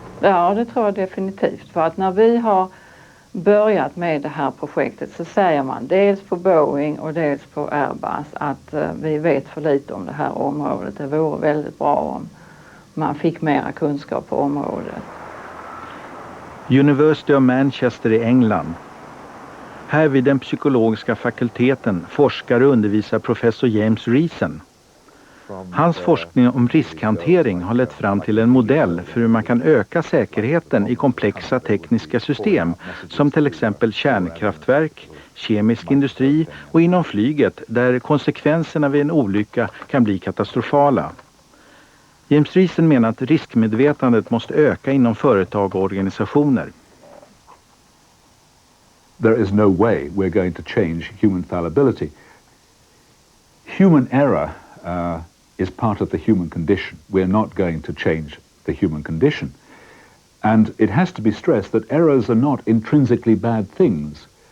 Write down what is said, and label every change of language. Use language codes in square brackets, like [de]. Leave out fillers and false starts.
[sv] Ja, det tror jag definitivt. För att när vi har börjat med det här projektet så säger man dels på Boeing och dels på Airbus att vi vet för lite om det här området. Det vore väldigt bra om man fick mera kunskap på området. University of Manchester i England. Här vid den psykologiska fakulteten forskar och undervisar professor James Reason. Hans forskning om riskhantering har lett fram till en modell för hur man kan öka säkerheten i komplexa tekniska system som till exempel kärnkraftverk, kemisk industri och inom flyget där konsekvenserna vid en olycka kan bli katastrofala. James Reason menar att riskmedvetandet måste öka inom företag och organisationer. [en] There is no way we're going to change human fallibility. Human error is part of the human condition. We're not going to change the human condition. And it has to be stressed that errors are not intrinsically bad things.